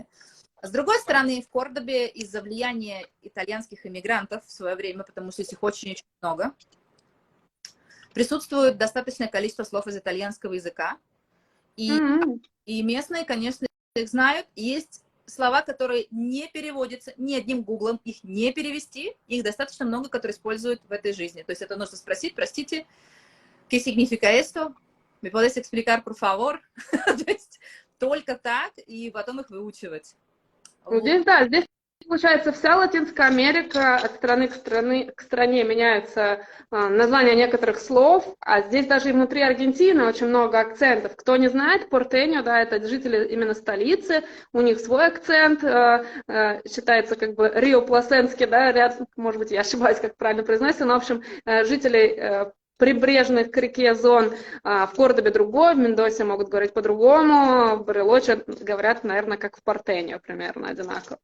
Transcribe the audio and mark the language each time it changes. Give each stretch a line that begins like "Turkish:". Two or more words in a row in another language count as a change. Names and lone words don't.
Russian: А с другой стороны, в Кордобе из-за влияния итальянских иммигрантов в свое время, потому что их очень-очень много, присутствует достаточное количество слов из итальянского языка, и местные, конечно, их знают, есть слова, которые не переводятся ни одним гуглом, их не перевести, их достаточно много, которые используют в этой жизни. То есть это нужно спросить, простите,
Spanish: ¿qué significa esto? ¿Me puedes explicar, por favor?
Russian: То есть только так, и потом их выучивать. Здесь, да, здесь, получается, вся Латинская Америка от страны к стране меняются названия некоторых слов, а здесь даже и внутри Аргентины очень много акцентов. Кто не знает, Портеньо, да, это жители именно столицы, у них свой акцент, считается как бы риопласенский, да, ряд, может быть, я ошибаюсь, как правильно произносится, но, в общем, жителей прибрежных к реке зон, в Кордобе другой, в Мендосе могут говорить по-другому, в Барелоче говорят, наверное, как в Портеньо, примерно одинаково.